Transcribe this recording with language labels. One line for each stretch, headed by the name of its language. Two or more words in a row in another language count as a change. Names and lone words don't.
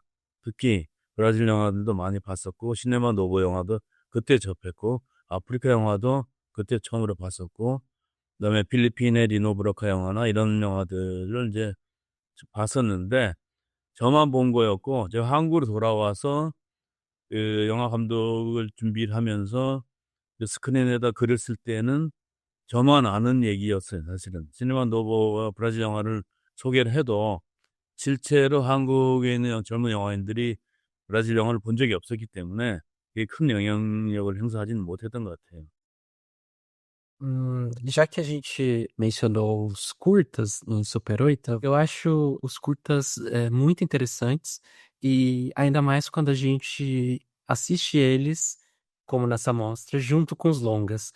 Korean: 특히 브라질 영화들도 많이 봤었고 시네마 노보 영화도 그때 접했고 아프리카 영화도 그때 처음으로 봤었고 그다음에 필리핀의 리노 브로카 영화나 이런 영화들을 인제 봤었는데 저만 본 거였고 제가 한국으로 돌아와서 그 영화 감독을 준비를 하면서 그 스크린에다 글을 쓸 때는 저만 아는 얘기였어요 사실은. 시네마 노보와 브라질 영화를 소개를 해도 실제로 한국에 있는 젊은 영화인들이 브라질 영화를 본 적이 없었기 때문에 그게 큰 영향력을 행사하지는 못했던 것 같아요.
Portuguese: Já que a gente mencionou os curtas no Super 8, eu acho os curtas muito interessantes e ainda mais quando a gente assiste eles, como nessa mostra, junto com os longas.